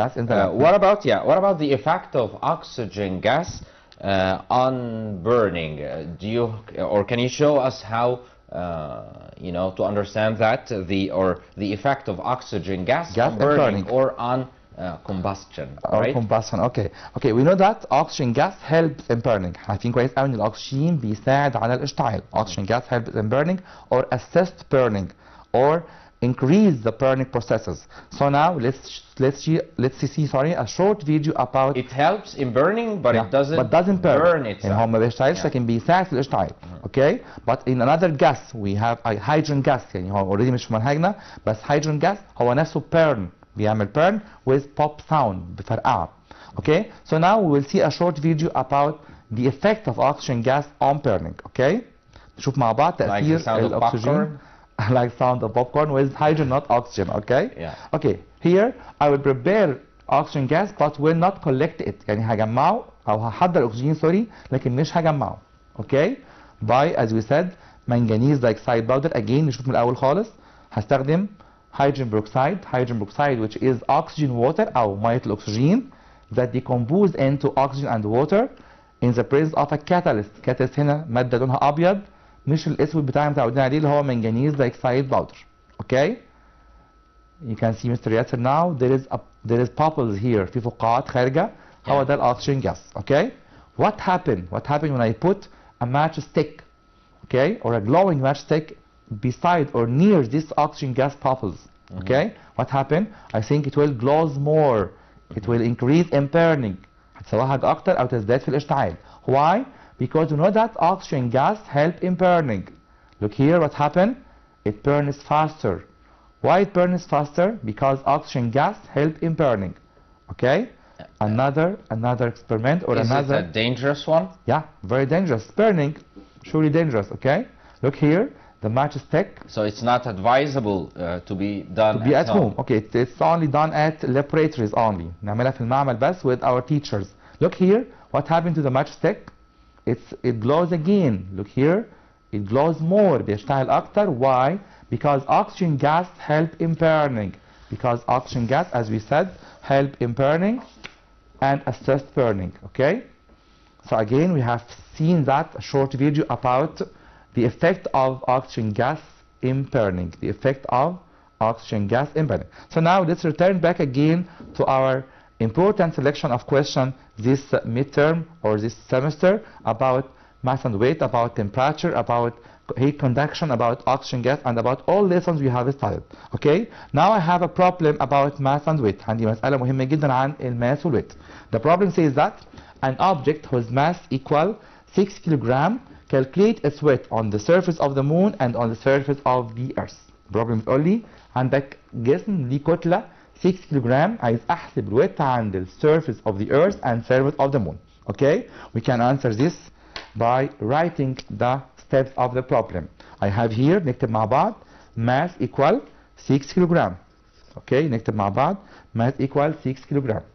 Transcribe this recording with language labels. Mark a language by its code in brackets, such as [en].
[en] What about the effect of oxygen gas on burning? Can you show us how to understand that the effect of oxygen gas on burning or on combustion, right? Combustion. Okay, we know that oxygen gas helps in burning. [ar] عارفين كويس قوي ان الاكسجين بيساعد على الاشتعال. [en] Oxygen gas helps in burning or assist burning or increase the burning processes. So now let's see a short video about it helps in burning, but it doesn't burn itself. [ar] يعني هو ما بيشتعلش لكن بيساعد في الاشتعال. [en] Okay, but in another gas we have a hydrogen gas. [ar] يعني هو already مش في منهجنا، بس [en] hydrogen gas [ar] هو نفسه burn. بيعمل [en] burn with pop sound [ar] بفرقعة. [en] Okay, so now we will see a short video about the effect of oxygen gas on burning. [ar] Okay, نشوف مع بعض تأثير الأكسجين. [en] Like sound of popcorn with hydrogen, not oxygen. Okay. Yeah. Okay. Here I will prepare oxygen gas, but will not collect it. [ar] يعني هجمعه أو هحضر أكسجين سوري، لكن مش هجمعه. [en] Okay. By, as we said, manganese dioxide powder. [ar] Again نشوف من الأول خالص. هستخدم [en] hydrogen peroxide, which is oxygen water [ar] أو مية الأكسجين [en] that decompose into oxygen and water. in the presence of a catalyst. [ar] catalyst هنا مادة لونها أبيض مش الأسود بتاعنا متعودين عليه اللي هو منجنيز dioxide powder. [en] Okay? You can see Mr. Yasser now there is bubbles here. [ar] في فقاعات خارجة. هو ده الأكسجين gas. [en] Okay? What happened when I put a matchstick, okay, or a glowing matchstick beside or near this oxygen gas bubbles? Okay? What happened? I think it will glows more. It will increase in burning. [ar] هتسوهج أكتر أو تزداد في الاشتعال. [en] Why? Because you know that oxygen gas help in burning. Look here what happened. It burns faster. Why it burns faster? Because oxygen gas help in burning. Okay? Another experiment or another. Is it a dangerous one? Yeah, very dangerous. Burning, surely dangerous. Okay? Look here, the matchstick. So it's not advisable to be done at home. Okay, it's only done at laboratories only. [ar] نعملها في المعمل بس [en] with our teachers. Look here, what happened to the matchstick? It glows again. Look here, it glows more. [ar] بيشتعل أكتر. [en] Why? Because oxygen gas help in burning. Because oxygen gas, as we said, help in burning and assist burning. Okay? So again, we have seen that a short video about the effect of oxygen gas in burning. The effect of oxygen gas in burning. So now let's return back again to our important selection of questions this midterm or this semester about mass and weight, about temperature, about heat conduction, about oxygen gas, and about all lessons we have studied. Okay? Now I have a problem about mass and weight. [ar] عندي مسألة مهمة جدا عن الماس والويت. [en] The problem says that an object whose mass equal 6 kilogram calculate its weight on the surface of the moon and on the surface of the earth. [ar] problem بتقول لي عندك جسم ليه كتلة 6 كيلوغرام عايز احسب الويت عند ال [en] surface of the earth and surface of the moon. Okay? We can answer this by writing the steps of the problem. I have here [ar] نكتب مع بعض [en] mass equal 6 kilogram. Okay? [ar] نكتب مع بعض [en] mass equal 6 kilogram.